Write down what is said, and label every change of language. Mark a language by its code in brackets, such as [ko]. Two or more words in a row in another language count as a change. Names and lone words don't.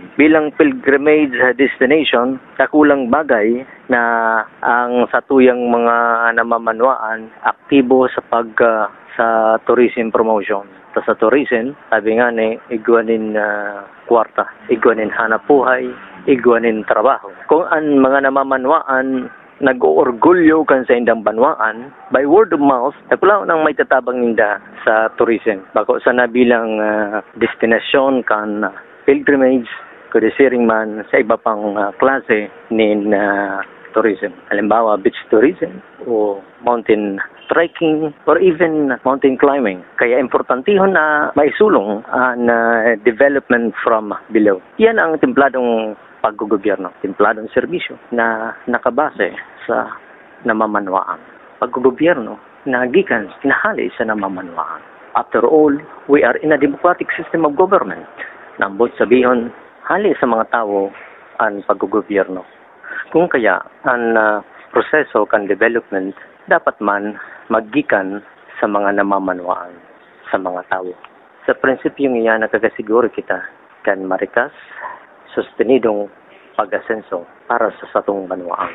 [bik] Bilang pilgrimage destination, kakulang bagay na ang sa tuyang mga namamanwaan aktibo sa sa [en] tourism promotion. [bik] Sa tourism, sabi nga ni, igwanin kwarta, igwanin hanap buhay, igwanin trabaho. Kung ang mga namamanwaan nag-oorgulyo kan sa indang banwaan, [en] by word of mouth, [bik] nakulaw nang may tatabang ninda sa tourism. Bako sa nabilang destinasyon kan pilgrimage, kudisiring man sa iba pang klase nin tourism. Halimbawa, [en] beach tourism [bik] o [en] mountain trekking or even mountain climbing. [bik] Kaya importantihon na maisulong ang [en] development from below. [bik] Yan ang templadong paggugobyerno, templadong serbisyo na nakabase sa namamanwaan. Paggugobyerno na gikan sinahali sa namamanwaan. [en] After all, we are in a democratic system of government. [bik] Nambot sabihon, hali sa mga tao ang paggugobyerno. Kung kaya ang proseso kan development dapat man maggikan sa mga namamanwaan sa mga tao. Sa prinsipyong iyan nakagasiguro kita kan marikas sustenidong pag-asenso para sa satong banwaan.